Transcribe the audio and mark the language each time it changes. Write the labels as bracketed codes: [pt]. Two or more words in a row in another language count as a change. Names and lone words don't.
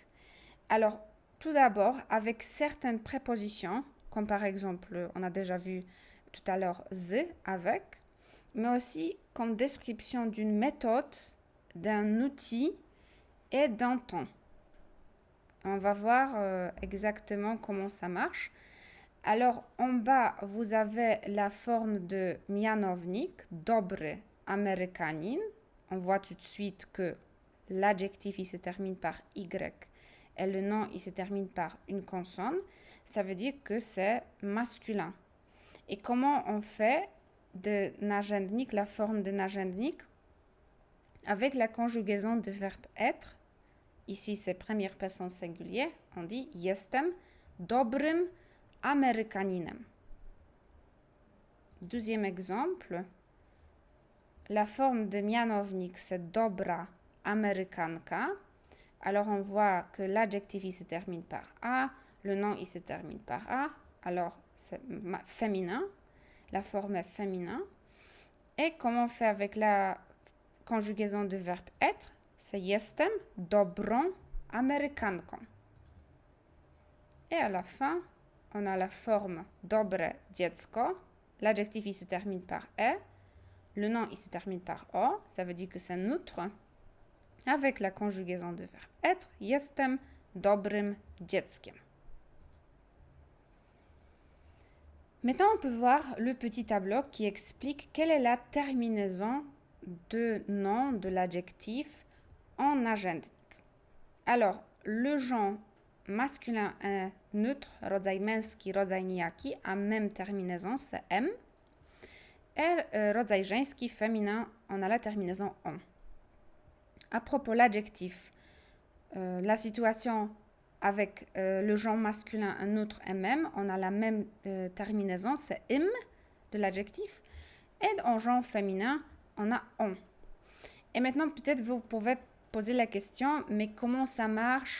[fr] Alors, tout d'abord, avec certaines prépositions, comme par exemple, on a déjà vu tout à l'heure z, avec, mais aussi comme description d'une méthode, d'un outil et d'un temps. On va voir exactement comment ça marche. Alors, en bas, vous avez la forme de mianownik, [pl] dobry Amerykanin. [fr] On voit tout de suite que l'adjectif, il se termine par y et le nom, il se termine par une consonne. Ça veut dire que c'est masculin. Et comment on fait de narzędnik, la forme de narzędnik, avec la conjugaison du verbe être? Ici, c'est première personne singulière. On dit [pl] jestem dobrym Amerykaninem. [fr] Deuxième exemple, la forme de mianownik, c'est [pl] dobra Amerykanka. [fr] Alors, on voit que l'adjectif, il se termine par A, le nom, il se termine par A. Alors, c'est féminin. La forme est féminin. Et comment on fait avec la conjugaison du verbe être? C'est [pl] jestem dobrą Amerykanką. [fr] Et à la fin, on a la forme [pl] dobre dziecko. [fr] L'adjectif, il se termine par E. Le nom, il se termine par O. Ça veut dire que c'est neutre. Avec la conjugaison du verbe être, [pl] jestem dobrym dzieckiem. [fr] Maintenant, on peut voir le petit tableau qui explique quelle est la terminaison de nom de l'adjectif en narzędnik. Alors, le genre masculin est neutre, [pl] rodzaj męski, rodzaj nijaki, [fr] a même terminaison, c'est M. [pl] Et rodzaj żeński, [fr] féminin, on a la terminaison on. À propos de l'adjectif, la situation avec le genre masculin, un autre MM, on a la même terminaison, c'est im de l'adjectif. Et en genre féminin, on a on. Et maintenant, peut-être vous pouvez poser la question, mais comment ça marche?